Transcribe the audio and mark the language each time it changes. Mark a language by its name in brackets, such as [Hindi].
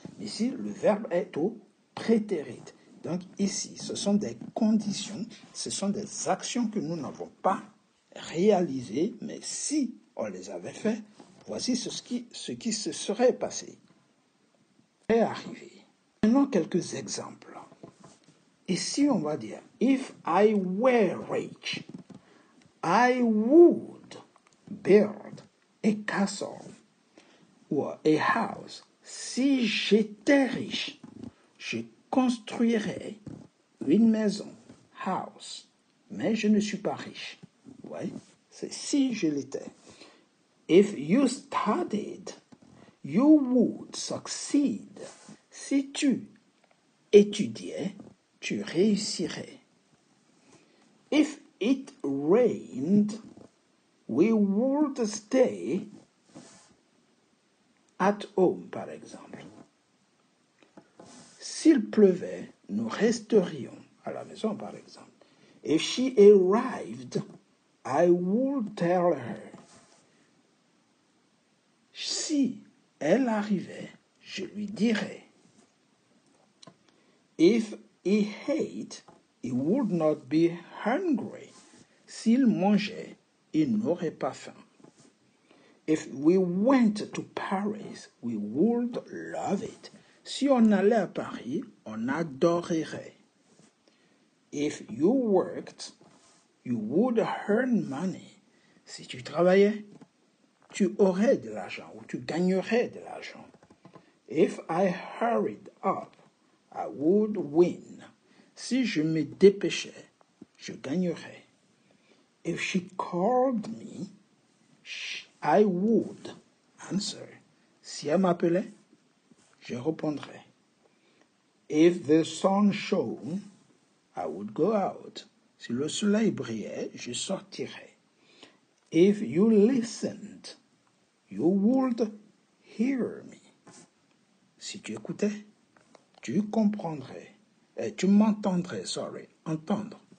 [French] Ici, le verbe est au prétérit. Donc ici, ce sont des conditions, ce sont des actions que nous n'avons pas réalisées, mais si on les avait fait, voici ce qui se serait passé. Est arrivé. Maintenant, quelques exemples. Ici, on va dire, [English] if I were rich, I would build a castle or a house. [French] Si j'étais riche, je construirais une maison, house. Mais je ne suis pas riche. Ouais, c'est si je l'étais. [English] If you studied, you would succeed. [French] Si tu étudiais, tu réussirais. [English] If it rained, we would stay at home, [French] par exemple. S'il pleuvait, nous resterions à la maison, par exemple. [English] If she arrived, I would tell her. [French] Si elle arrivait, je lui dirais. [English] If he ate, he would not be hungry. [French] S'il mangeait, il n'aurait pas faim. [English] If we went to Paris, we would love it. [French] Si on allait à Paris, on adorerait. [English] If you worked, you would earn money. [French] Si tu travaillais, tu aurais de l'argent ou tu gagnerais de l'argent. [English] If I hurried up, I would win. [French] Si je me dépêchais, je gagnerais. [English] If she called me, I would answer. [French] Si elle m'appelait, je répondrais. [English] If the sun shone, I would go out. [French] Si le soleil brillait, je sortirais. [English] If you listened, you would hear me. [French] Si tu écoutais, tu comprendrais. Tu m'entendrais, entendre.